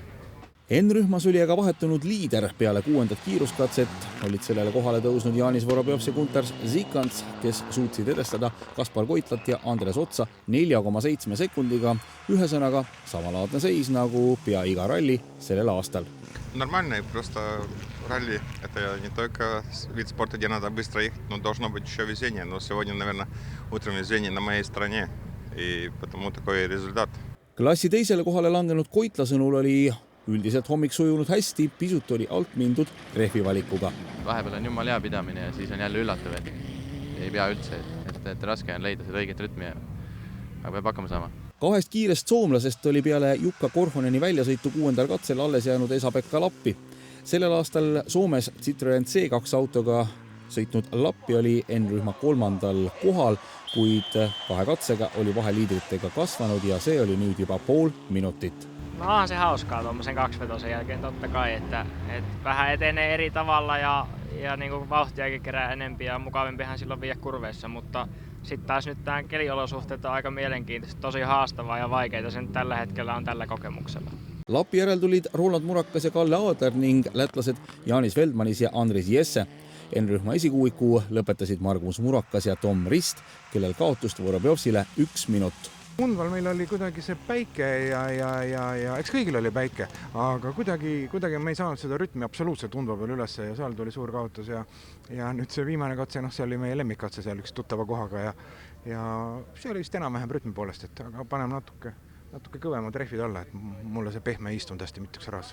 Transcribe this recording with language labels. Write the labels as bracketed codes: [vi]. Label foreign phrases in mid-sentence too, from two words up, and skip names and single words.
[et] N-rühmas oli aga vahetunud liider peale 6. kiiruskatset, olid sellele kohale tõusnud Janis Vorobjovs ja Gunter Zikants, kes suutsid edestada Kaspar Koitlat ja Andres Otsa 4,7 sekundiga. Ühesõnaga, samalaadne seis nagu pea iga ralli sellel aastal. [ru] Нормальный просто ралли. Это не только вид спорта, где надо быстро ехать, но должно быть еще везение. Но сегодня, наверное, утром везение на моей стороне, и потому такой результат. [et] Klassi teisele kohale langenud Koitla sõnul oli üldiselt hommik sujunud hästi, pisut oli alt mindud rehvivalikuga. Vahepeal on jumal hea pidamine ja siis on jälle üllatav, et ei pea üldse, et raske on leida seda õiget rütmi, aga peab hakkama saama. 2 kiirest soomlasest oli peale Jukka Korhoneni väljasõitu 6. katsel alles jäänud Esa-Pekka Lappi. Sellel aastal Soomes Citroen C2 autoga sõitnud Lappi oli N-rühma 3. kohal, kuid 2 katsega oli vahe liidritega kasvanud ja see oli nüüd juba pool minutit. [fi] No onhan se hauskaa tuommoisen 2-vetosen jälkeen totta kai, että vähän etenee eri tavalla ja niin kuin vauhtiakin kerää enempi ja mukavimpihan silloin viedä kurveissa, mutta sitten taas nyt tämä keliolosuhteet on aika mielenkiintoista, tosi haastavaa ja vaikeita sen tällä hetkellä on tällä kokemuksella. [et] Lappi järel tulid Roland Murakas ja Kalle Aadler ning lätlased Janis Veldmanis ja Andris Jesse. N-rühma esikuuiku lõpetasid Margus Murakas ja Tom Rist, kellel kaotust Vorobjovsile 1 minut. Undval meil oli kuidagi see päike ja eks kõigil oli päike, aga kuidagi me ei saanud seda rütmi absoluutselt Undva peal üles ja seal tuli suur kaotus ja nüüd see viimane katse, see oli meie lemmikkatse seal üks tuttava kohaga ja see oli vist enam-vähem rütmi poolest, et aga paneme natuke kõvemad rehvid alla, et mulle see pehme ei istunud hästi mitmeks raas.